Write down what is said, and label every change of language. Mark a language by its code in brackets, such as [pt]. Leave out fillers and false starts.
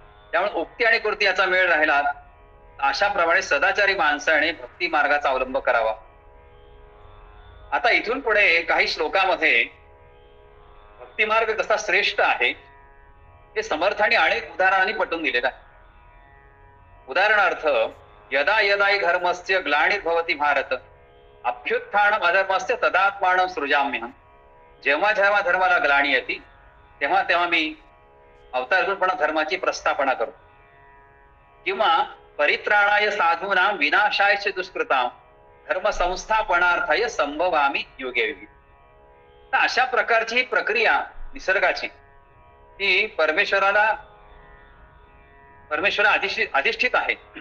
[mr] त्यामुळे उक्ती आणि कृती याचा मेळ राहिला, अशाप्रमाणे सदाचारी माणसाने भक्ती मार्गाचा अवलंब करावा. आता इथून पुढे काही श्लोकामध्ये भक्ती मार्ग कसा श्रेष्ठ आहे हे समर्थाने अनेक उदाहरणांनी पटवून दिलेलं आहे. [sa] उदाहरणार्थ, यदा यदा हि धर्मस्य ग्लानिर्भवति भारत, अभ्युत्थानम् अधर्मस्य तदात्मानं सृजाम्यहम्. [mr] जेव्हा जेव्हा धर्माला ग्लानी येते तेव्हा तेव्हा मी अवतार घेऊन पुन्हा धर्माची प्रस्थापना करतो. [sa] किंवा परित्राणाय साधूनां विनाशाय दुष्कृतां धर्म संस्थापनार्थाय संभवामी युगे युगे. [mr] तर अशा प्रकारची ही प्रक्रिया निसर्गाची ही परमेश्वरा अधिष्ठित आहे.